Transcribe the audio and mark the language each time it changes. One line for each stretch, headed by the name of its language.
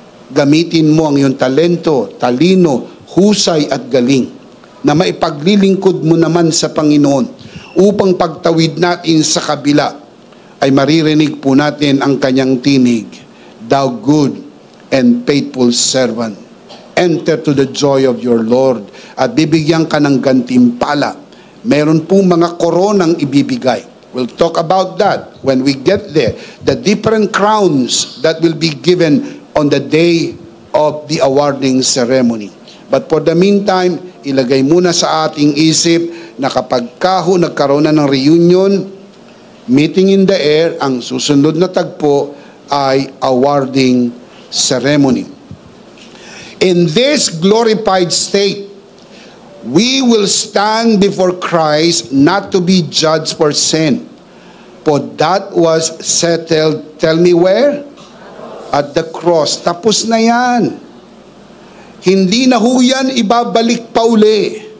Filipino: Gamitin mo ang iyong talento, talino, husay at galing na maipaglilingkod mo naman sa Panginoon upang pagtawid natin sa kabila ay maririnig po natin ang kanyang tinig,
English: thou good and faithful servant. Enter to the joy of your Lord.
Filipino: At bibigyan ka ng gantimpala. Meron pong mga koronang ibibigay.
English: We'll talk about that when we get there. The different crowns that will be given on the day of the awarding ceremony. But for the meantime,
Filipino: ilagay muna sa ating isip na kapag nagkaroon na ng reunion,
English: meeting in the air,
Filipino: ang susunod na tagpo ay awarding ceremony.
English: In this glorified state, we will stand before Christ not to be judged for sin. For that was settled, tell me where? At the cross.
Filipino: Tapos na yan. Hindi na ho yan ibabalik pa uli.